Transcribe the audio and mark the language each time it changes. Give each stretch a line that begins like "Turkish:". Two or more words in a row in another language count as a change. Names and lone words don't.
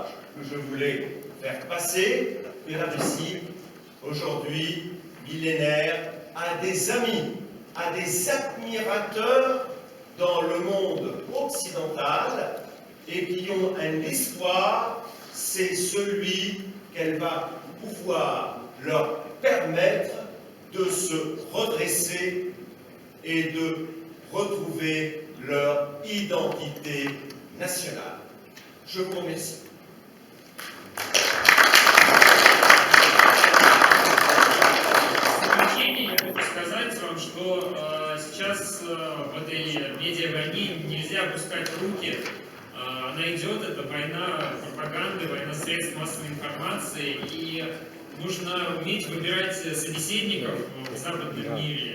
French: que je voulais faire passer, que la Russie, aujourd'hui, millénaire, a des amis, a des admirateurs dans le monde occidental et qui ont un espoir, c'est celui qu'elle va pouvoir leur permettre de se redresser et de retrouver leur identité nationale. Je vous remercie.
Russian: Я хочу сказать вам, что сейчас в этой медиавойне нельзя опускать руки. Она идет, это война пропаганды, война средств массовой информации, и нужно уметь выбирать собеседников в западном мире.